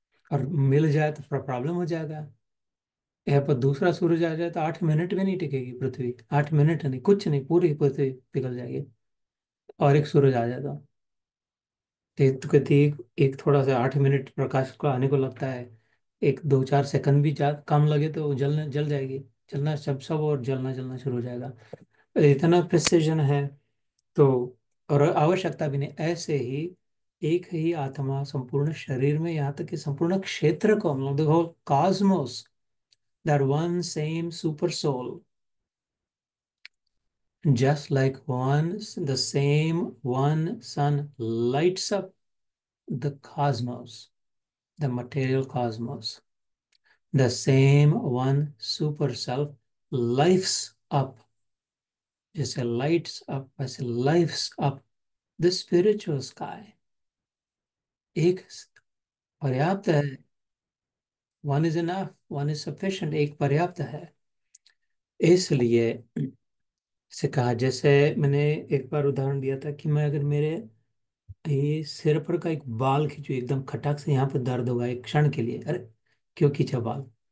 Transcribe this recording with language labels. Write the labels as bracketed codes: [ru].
[hi] और मिल जाए तो प्रॉब्लम हो जाएगा। यहाँ पर दूसरा सूरज आ जाए तो 8 मिनट भी नहीं टिकेगी पृथ्वी, 8 मिनट नहीं, कुछ नहीं, पूरी पृथ्वी पिघल जाएगी। और एक सूरज आ जाए तो कहती एक थोड़ा सा 8 मिनट प्रकाश को आने को लगता है, एक दो चार सेकंड भी जा कम लगे तो वो जल जाएगी, जलना सब सब, और जलना जलना शुरू हो जाएगा। इतना प्रिसिजन है। तो और आवश्यकता भी नहीं। ऐसे ही एक ही आत्मा संपूर्ण शरीर में, यहाँ तक कि संपूर्ण क्षेत्र को, हम लोग देखो Cosmos, [en] that one same super soul, just like the same one sun lights up the cosmos, the material cosmos, the same one super self lights up, जैसे lights up वैसे lights up the spiritual sky। [hi] एक पर्याप्त है, [en] one is enough, one is sufficient, [hi] एक पर्याप्त है। इसलिए से कहा, जैसे मैंने एक बार उदाहरण दिया था कि मैं अगर मेरे ये सिर पर का एक बाल खींचो, एकदम खटक से, यहाँ पे दर्द होगा एक क्षण के लिए, अरे क्यों खींचा बाल?